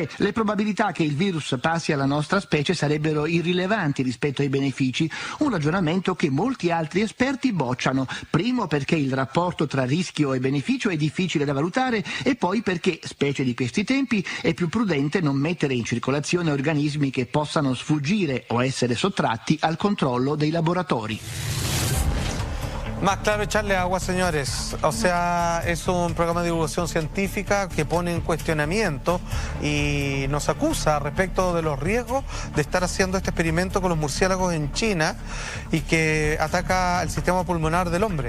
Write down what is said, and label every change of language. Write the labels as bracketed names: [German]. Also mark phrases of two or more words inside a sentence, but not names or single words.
[Italian] Le probabilità che il virus passi alla nostra specie sarebbero irrilevanti rispetto ai benefici, un ragionamento che molti altri esperti bocciano. Primo, perché il rapporto tra rischio e beneficio è difficile da valutare, e poi perché, specie di questi tempi, è più prudente non mettere in circolazione organismi che possano sfuggire o essere sottratti al controllo dei laboratori. [Spanish] Más claro echarle agua, señores. O sea, es un programa de divulgación científica que pone en cuestionamiento y nos acusa respecto de los riesgos de estar haciendo este experimento con los murciélagos en China y que ataca el sistema pulmonar del hombre.